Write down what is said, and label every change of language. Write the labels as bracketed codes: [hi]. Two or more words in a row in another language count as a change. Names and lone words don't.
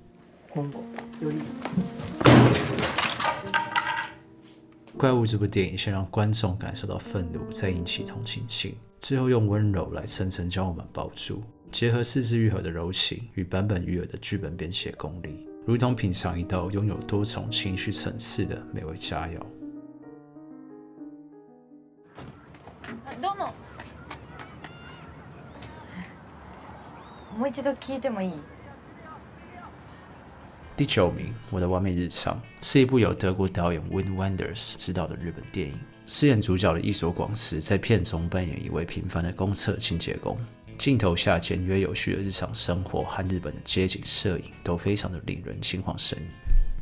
[zh] 怪物这部电影先让观众感受到愤怒，再引起同情心，最后用温柔来层层将我们包住。结合四之愈合的柔情与坂本裕二的剧本编写功力，如同品尝一道拥有多重情绪层次的美味佳肴。 [ja] どうも。もう一度聞いてもいい？ [zh] 第9名，《我的完美日常》是一部由德国导演 Wim Wenders 执导的日本电影。饰演主角的伊佐广司在片中扮演一位平凡的公厕清洁工。镜头下简约有序的日常生活和日本的街景摄影都非常的令人心旷神怡。